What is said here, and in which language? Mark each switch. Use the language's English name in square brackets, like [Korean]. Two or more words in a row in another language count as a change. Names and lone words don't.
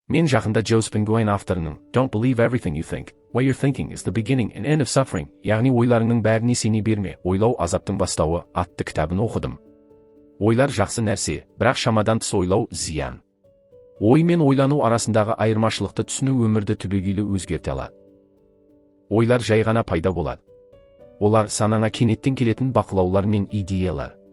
[Kazakh] Мен жақында Joseph Nguyen авторының [English] Don't believe everything you think, what you're thinking is the beginning and end of suffering, [Kazakh] яғни ойларыңның бәріне сене берме, ойлау азаптың бастауы атты кітабын оқыдым. Ойлар жақсы нәрсе, бірақ шамадан тыс ойлау зиян. Ой мен ойлану арасындағы айырмашылықты түсіну өмірді түбегейлі өзгерте алады. Ойлар жай ғана пайда болады. Олар санаңа кенеттен келетін бақылаулар мен идеялар.